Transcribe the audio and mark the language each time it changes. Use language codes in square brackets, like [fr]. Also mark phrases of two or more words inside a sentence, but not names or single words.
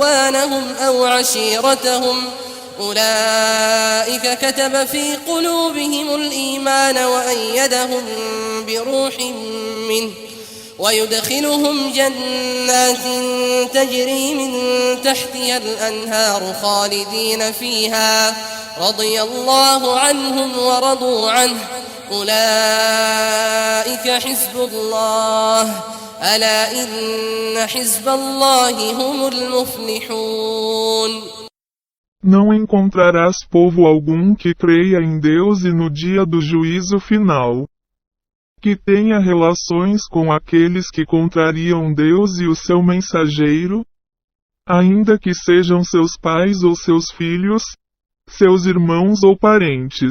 [ar] إخوانهم أو عشيرتهم أولئك كتب في قلوبهم الإيمان وأيدهم بروح منه ويدخلهم جنات تجري من تحتها الأنهار خالدين فيها رضي الله عنهم ورضوا عنه أولئك حزب الله ألا إن حزب الله هم المفلحون. [pt] Não encontrarás povo algum que creia em Deus e no dia do juízo final, que tenha relações com aqueles que contrariam Deus e o seu mensageiro, ainda que sejam seus pais ou seus filhos, seus irmãos ou parentes.